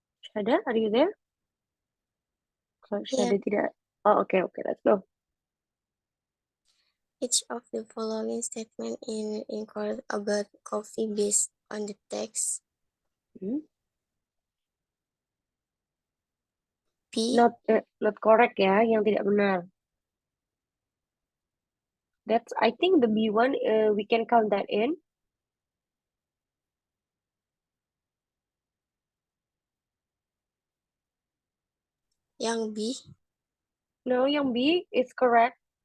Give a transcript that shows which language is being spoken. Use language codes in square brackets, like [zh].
[en] Syahda, are you there? [id] Kalau [en] Yeah, [id] Syahda tidak. [en] Oh, okay, let's go. each of the following statement in incorrect about coffee based on the text. Hmm. P. Not correct [id] ya, yang tidak benar. [en] That's, I think the B one, we can count that in. [id] Yang B. [en] No, [id] yang [en] B is correct.